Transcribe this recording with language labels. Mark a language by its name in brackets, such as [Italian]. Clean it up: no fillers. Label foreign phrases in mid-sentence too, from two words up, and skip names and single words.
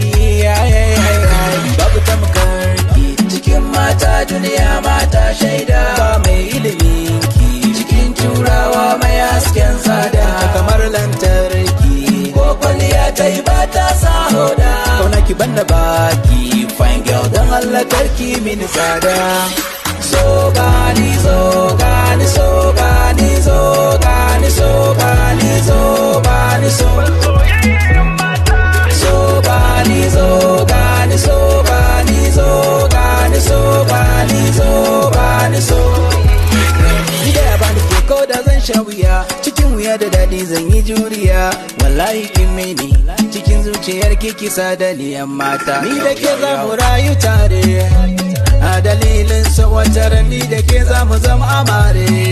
[Hausa] babu tamkar ki cikin mata duniya mata shaida ba mai ilimin ki cikin turawa mai hasken sada kamar lantarki ko kwalliya ta yi ba ta sa hoda kauna ki banda baki [English] fine girl [Hausa] don Allah karki mini tsada so gani so gani so gani so gani so gani so gani so so gani so gani so gani so gani so gani so gani so ni da bani ke ko da zan sha wuya cikin wuya da dadi zan yi juriya wallahi kin mini cikin zuciyar ki kisa da ni mata ni da ke za mu rayu tare a dalilin sawatar ni da ke za mu zama amare